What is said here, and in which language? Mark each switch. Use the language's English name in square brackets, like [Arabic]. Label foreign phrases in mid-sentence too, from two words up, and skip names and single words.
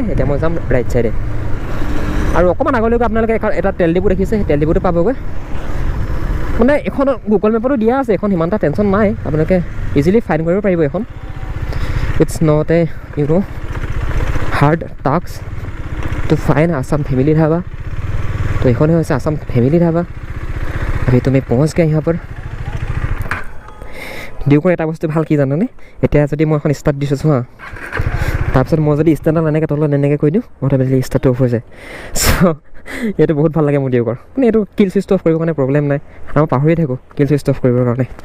[Assamese] এতিয়া মই যাম ৰাইট ছাইডে, আৰু অকণমান আগলৈকে আপোনালোকে এটা তেল ডিপু দেখিছে, সেই তেল ডিপুটো পাবগৈ। মানে এখন গুগল মেপতো দিয়া আছে, এখন সিমান এটা টেনশ্যন নাই, আপোনালোকে [English] easily find [Assamese] কৰিব পাৰিব এখন। [English] It's not a hard task to find Assam Family Dhaba. [Assamese] তো এইখনে হৈছে আছাম ফেমিলি ধাবা। [Hindi] अभी तुम्हें पहुँच गए यहाँ पर। [Assamese] ডিউকৰ এটা বস্তু ভাল কি জানানে, এতিয়া যদি মই এখন ষ্টাৰ্ট দিছোঁ হা, তাৰপিছত মই যদি ষ্টেণ্ডত এনেকৈ তলত এনেকৈ কৈ দিওঁ অট'মেটিকলি ষ্টাৰ্টটো অফ হৈ যায়। চ' এইটো বহুত ভাল লাগে মোৰ দিয়কৰ মানে এইটো [English] kill switch off [Assamese] কৰিবৰ কাৰণে প্ৰব্লেম নাই আৰু মই পাহৰিয়ে থাকোঁ [English] kill switch off [Assamese] কৰিবৰ কাৰণে।